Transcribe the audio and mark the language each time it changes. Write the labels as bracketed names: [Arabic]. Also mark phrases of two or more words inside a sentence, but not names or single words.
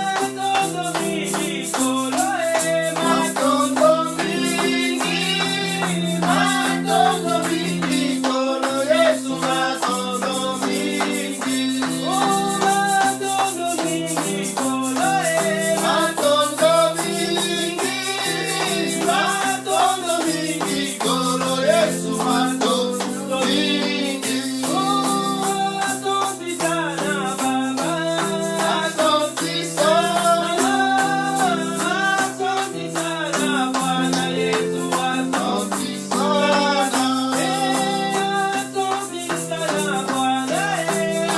[Lingala] Matondo mingi, matondo mingi, kolo Yesu matondo mingi. Matondo mingi, matondo mingi, kolo Yesu matondo mingi. [Swahili] Asante sana, asante sana Bwana Yesu, asante sana.